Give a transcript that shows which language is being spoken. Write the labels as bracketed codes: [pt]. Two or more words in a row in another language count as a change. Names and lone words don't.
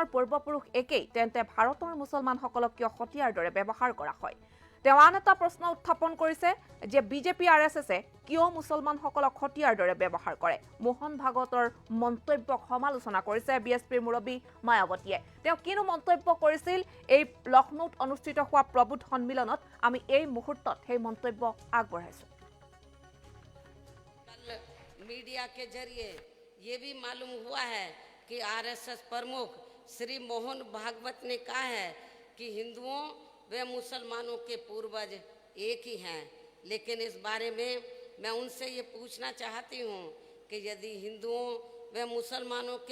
[as] পূৰ্বপুৰুষ একেই তেন্তে ভাৰতৰ মুছলমানসকলক কিয় হত্যাৰ দৰে ব্যৱহাৰ কৰা হয় তেওঁ আন এটা প্ৰশ্ন উত্থাপন কৰিছে যে বিজেপি আৰএছএছে কিয় মুছলমানসকলক হত্যাৰ দৰে ব্যৱহাৰ কৰে মোহন ভাগৱতৰ মন্তব্যক সমালোচনা কৰিছে বিএছপিৰ মুৰব্বী মায়াৱতীয়ে তেওঁ কিনো মন্তব্য কৰিছিল এই লক্ষ্ণৌত অনুষ্ঠিত হোৱা প্ৰবুদ্ধ সন্মিলনত আমি এই মুহূৰ্তত সেই মন্তব্য আগবঢ়াইছো [hi] मीडिया के जरिए ये भी मालूम हुआ है कि आरएसएस प्रमुख श्री मोहन भागवत ने कहा है कि हिंदुओं व मुसलमानों के पूर्वज एक ही हैं लेकिन इस बारे में मैं उनसे ये पूछना चाहती हूँ कि यदि हिंदुओं व मुसलमानों के